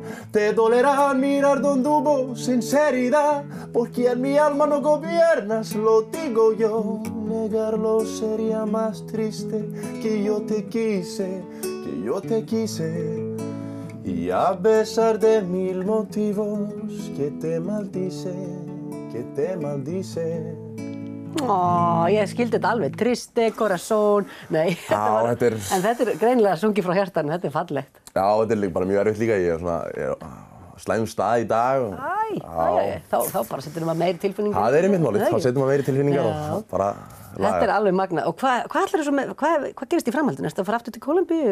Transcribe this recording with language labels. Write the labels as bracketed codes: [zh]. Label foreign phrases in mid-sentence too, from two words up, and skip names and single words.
[es] Te dolerá mirar donde hubo sinceridad, porque en mi alma no gobiernas, lo digo yo. Negarlo sería más triste, que yo te quise, que yo te quise. Y a pesar de 1000 motivos que te maldice, que te maldice. [is] Ég skildi þetta alveg. [es] Triste, corazón, [is] nei. En þetta er greinilega sungið frá hjartanu, þetta er fallegt. Já, þetta er bara mjög erfitt líka. Ég er á slæmum stað í dag. Þá bara setur maður meiri tilfinningar. Það er einmitt málið, þá setur maður meiri tilfinningar og bara laga. Þetta er alveg magnað. Og hvað gerist í framhaldinu? Ertu að fara aftur til Kólumbíu?